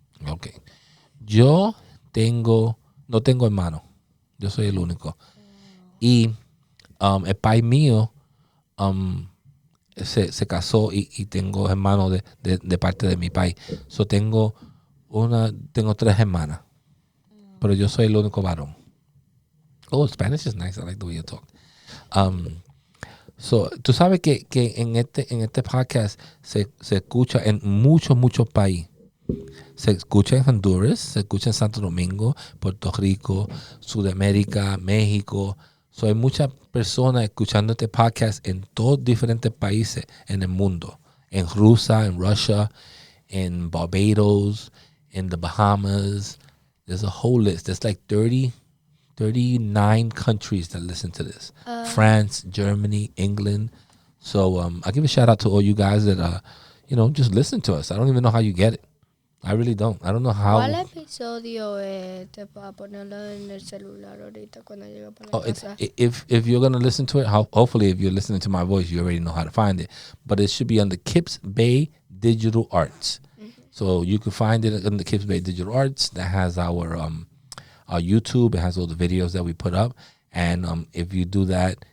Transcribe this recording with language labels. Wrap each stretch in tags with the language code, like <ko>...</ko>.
<es>Ok. Yo no tengo hermano. Yo soy el único. Y el país mío se casó y tengo hermanos de parte de mi país.</es> <en>So</en> <es>tengo 3 hermanas. Pero yo soy el único varón.</es> <en>Oh, Spanish is nice. I like the way you talk. So,</en> <es>tú sabes que en este podcast se escucha en muchos países. Se escucha en Honduras, se escucha en Santo Domingo, Puerto Rico, Sudamérica, México.</es> <en>So,</en> <es>hay muchas personas escuchando este podcast en todos diferentes países en el mundo. En Rusia, en Russia, en Barbados,</es> <en>in the Bahamas. There's a whole list. There's like 39 countries that listen to this. France, Germany, England. So I give a shout out to all you guys that just listen to us. I don't even know how you get it. I really don't. I don't know how.</en> <es>¿Cuál episodio es para ponerlo en el celular ahorita cuando llegue para la casa?</es> <en>If you're gonna listen to it, hopefully if you're listening to my voice, you already know how to find it. But it should be on the Kips Bay Digital Arts. So you can find it on the Kips Bay Digital Arts. That has our YouTube. It has all the videos that we put up. And if you do that,</en>